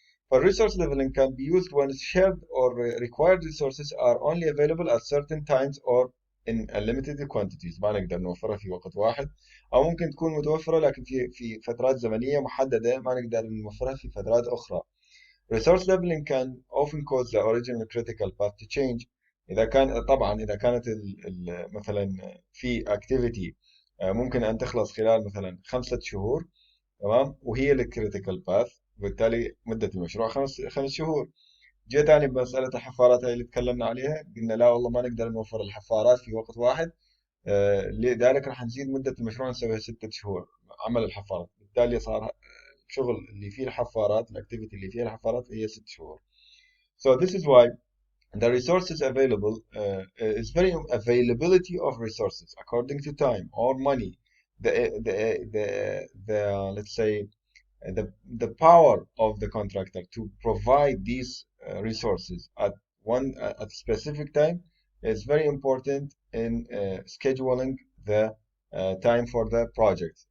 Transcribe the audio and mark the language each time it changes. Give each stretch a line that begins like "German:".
English: فالresource leveling can be used when shared or required resources are only available at certain times or in limited quantities.
Arabic: ما نقدر نوفرها في وقت واحد، أو ممكن تكون متوفرة لكن في فترات زمنية محددة ما نقدر نوفرها في فترات أخرى.
English: Resource leveling can often cause the original critical path to change.
Arabic: إذا كان طبعا إذا كانت مثلا في activity ممكن أن تخلص خلال مثلا 5 شهور، تمام، وهي الكريتيكال باث، وبالتالي مدة المشروع 5 شهور. جيت أنا بمسألة الحفارات هاي اللي تكلمنا عليها، قلنا لا والله ما نقدر نوفر الحفارات في وقت واحد، لذلك راح نزيد مدة المشروع نسويها 6 شهور عمل الحفارات، بالتالي صار الشغل اللي فيه الحفارات، الاكتيفيتي اللي فيها الحفارات هي 6 شهور.
English: So this is why the resources available is very availability of resources according to time or money. The let's say the power of the contractor to provide these resources at at specific time is very important in scheduling the time for the project.